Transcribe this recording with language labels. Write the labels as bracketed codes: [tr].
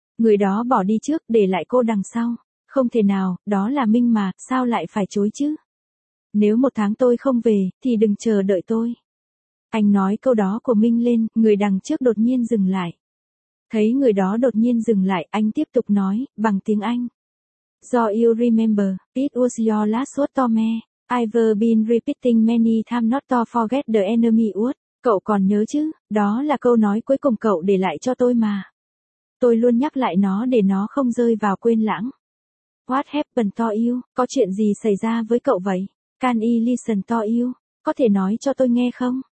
[vi] Người đó bỏ đi trước, để lại cô đằng sau. Không thể nào, đó là Minh mà, sao lại phải chối chứ? Nếu một tháng tôi không về, thì đừng chờ đợi tôi. Anh nói câu đó của Minh lên, người đằng trước đột nhiên dừng lại. Thấy người đó đột nhiên dừng lại, anh tiếp tục nói, bằng tiếng Anh. [en] Do you remember, it was your last word to me. I've been repeating many times not to forget the enemy word. [vi] Cậu còn nhớ chứ, đó là câu nói cuối cùng cậu để lại cho tôi mà. Tôi luôn nhắc lại nó để nó không rơi vào quên lãng. [en] What happened to you? [vi] Có chuyện gì xảy ra với cậu vậy? [en] Can I listen to you? [vi] Có thể nói cho tôi nghe không?